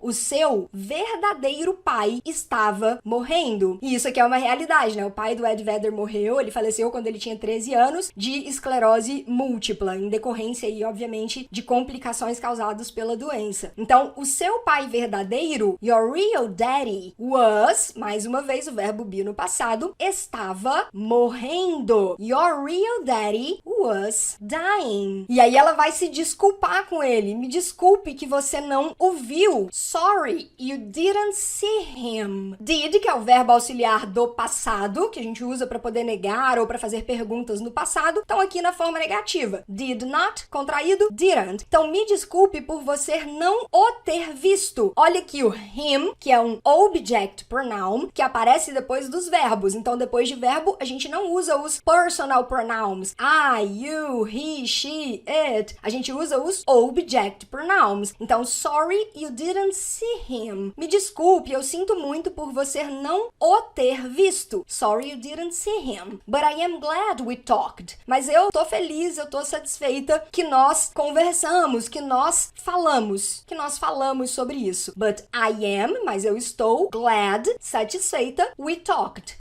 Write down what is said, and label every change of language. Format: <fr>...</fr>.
<pt>O seu verdadeiro pai estava morrendo. E isso aqui é uma realidade, né? O pai do Ed Vedder morreu, ele faleceu quando ele tinha 13 anos, de esclerose múltipla, em decorrência aí, obviamente, de complicações causadas pela doença. Então, o seu pai verdadeiro,</pt> <en>your real daddy, was,</en> <pt>mais uma vez o verbo be no passado, estava morrendo.</pt> <en>Your real daddy was dying.</en> <pt>E aí ela vai se desculpar com ele. Me desculpe que você não o viu.</pt> <en>Sorry, you didn't see him. Did,</en> <pt>que é o verbo auxiliar do passado, que a gente usa para poder negar ou para fazer perguntas no passado, estão aqui na forma negativa.</pt> <en>Did not,</en> <pt>contraído,</pt> <en>didn't.</en> <pt>Então, me desculpe por você não o ter visto. Olha aqui o him, que é um object pronoun, que aparece depois dos verbos. Então, depois de verbo, a gente não usa os personal pronouns.</pt> <en>I, you, he, she, it.</en> <pt>A gente usa os object pronouns.</pt> <en>Então, sorry, you didn't see him.</en> <pt>Me desculpe, eu sinto muito por você não o ter visto.</pt> <en>Sorry, you didn't see him. But I am glad we talked.</en> <pt>Mas eu tô feliz, eu tô satisfeita que nós conversamos, que nós falamos sobre isso.</pt> <en>But I am,</en> <pt>mas eu estou</pt> <en>glad,</en> <pt>satisfeita,</pt> <en>we talked.</en>